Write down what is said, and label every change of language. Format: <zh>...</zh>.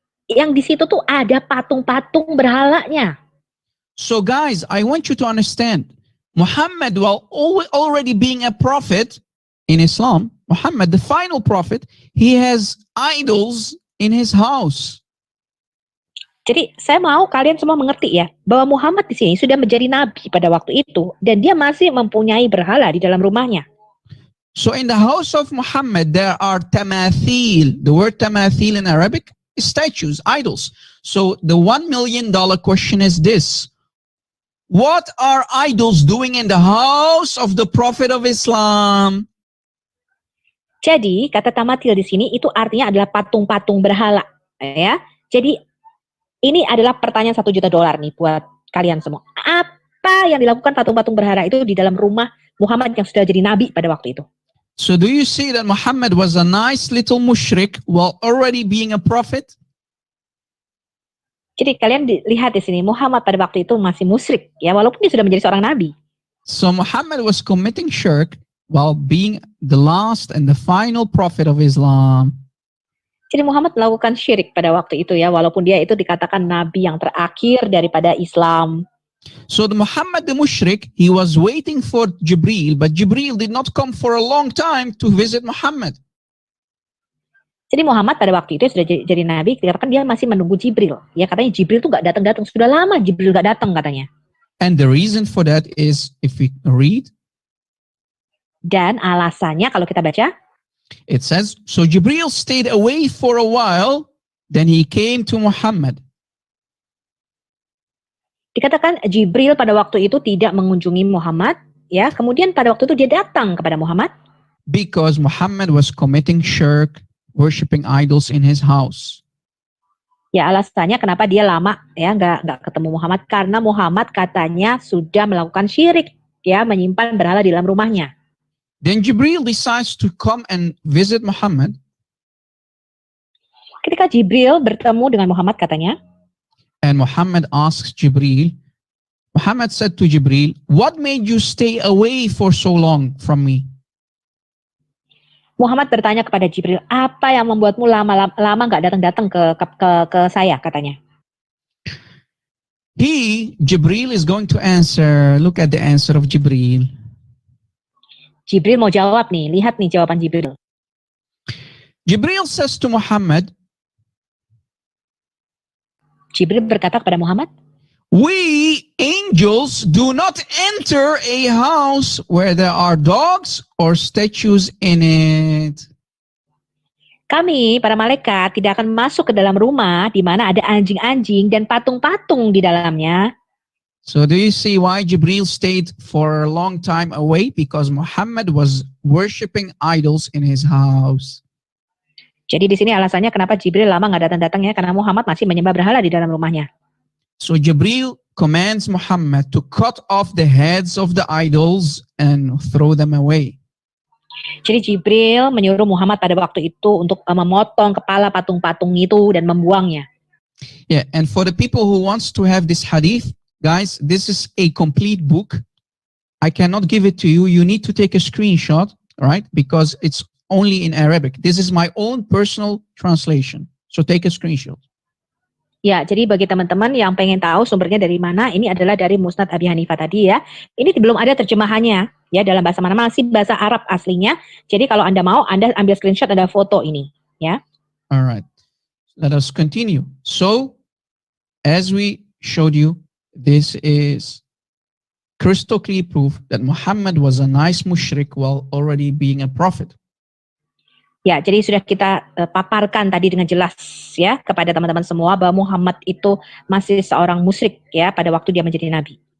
<id>Yang di situ tuh ada patung-patung berhalanya.</id> <en>So guys, I want you to understand, Muhammad, while already being a prophet in Islam, Muhammad, the final prophet, he has idols in his house.</en> <id>Jadi saya mau kalian semua mengerti ya, bahwa Muhammad di sini sudah menjadi nabi pada waktu itu dan dia masih mempunyai berhala di dalam rumahnya.</id> <en>So in the house of Muhammad there are tamathil. The word tamathil in Arabic is statues, idols. So the $1 million question is this: what are idols doing in the house of the Prophet of Islam?</en> <id>Jadi kata tamathil di sini itu artinya adalah patung-patung berhala, ya. Jadi ini adalah pertanyaan $1 juta nih buat kalian semua. Apa yang dilakukan patung-patung berhala itu di dalam rumah Muhammad yang sudah jadi nabi pada waktu itu?</id> <en>So do you see that Muhammad was a nice little mushrik while already being a prophet?</en> <id>Jadi kalian lihat di sini Muhammad pada waktu itu masih musyrik, ya, walaupun dia sudah menjadi seorang nabi.</id> <en>So Muhammad was committing shirk while being the last and the final prophet of Islam.</en> <id>Jadi Muhammad melakukan syirik pada waktu itu, ya, walaupun dia itu dikatakan nabi yang terakhir daripada Islam.</id> <en>So the Muhammad the mushrik, he was waiting for Jibril, but Jibril did not come for a long time to visit Muhammad.</en> <id>Jadi Muhammad pada waktu itu sudah jadi nabi, dikatakan dia masih menunggu Jibril. Ya, katanya Jibril tuh gak datang-datang, sudah lama Jibril gak datang katanya.</id> <en>And the reason for that is, if we read,</en> <id>dan alasannya kalau kita baca,</id> <en>it says, so Jibril stayed away for a while, then he came to Muhammad.</en> <id>Dikatakan Jibril pada waktu itu tidak mengunjungi Muhammad, ya, kemudian pada waktu itu dia datang kepada Muhammad.</id> <en>Because Muhammad was committing shirk, worshiping idols in his house.</en> <id>Ya, alasannya kenapa dia lama ya nggak ketemu Muhammad, karena Muhammad katanya sudah melakukan syirik, ya, menyimpan berhala di dalam rumahnya.</id> <en>Then Jibril decides to come and visit Muhammad.</en> <id>Ketika Jibril bertemu dengan Muhammad katanya,</id> <en>and Muhammad asks Jibril, Muhammad said to Jibril, what made you stay away for so long from me?</en> <id>Muhammad bertanya kepada Jibril, apa yang membuatmu lama nggak datang ke saya, katanya.</id> <en>Jibril is going to answer. Look at the answer of Jibril.</en> <id>Jibril mau jawab nih, lihat nih jawaban Jibril.</id> <en>Jibril says to Muhammad,</en> <id>Jibril berkata kepada Muhammad,</id> <en>we angels do not enter a house where there are dogs or statues in it.</en> <id>Kami, para malaikat, tidak akan masuk ke dalam rumah di mana ada anjing-anjing dan patung-patung di dalamnya.</id> <en>So do you see why Jibril stayed for a long time away? Because Muhammad was worshiping idols in his house.</en> <id>Jadi di sini alasannya kenapa Jibril lama nggak datang-datang, ya, karena Muhammad masih menyembah berhala di dalam rumahnya.</id> <en>So Jibril commands Muhammad to cut off the heads of the idols and throw them away.</en> <id>Jadi Jibril menyuruh Muhammad pada waktu itu untuk memotong kepala patung-patung itu dan membuangnya.</id> <en>Yeah, and for the people who wants to have this hadith, guys, this is a complete book. I cannot give it to you. You need to take a screenshot, right? Because it's only in Arabic. This is my own personal translation. So take a screenshot.</en> <id>Ya, jadi bagi teman-teman yang pengen tahu sumbernya dari mana, ini adalah dari Musnad Abi Hanifah tadi, ya. Ini belum ada terjemahannya, ya, dalam bahasa mana, masih bahasa Arab aslinya. Jadi kalau Anda mau, Anda ambil screenshot, ada foto ini, ya.</id> <en>Alright, let us continue. So, as we showed you, this is crystal clear proof that Muhammad was a nice mushrik while already being a prophet.</en> <id>Ya, jadi sudah kita paparkan tadi dengan jelas ya kepada teman-teman semua bahwa Muhammad itu masih seorang musyrik ya pada waktu dia menjadi nabi.</id>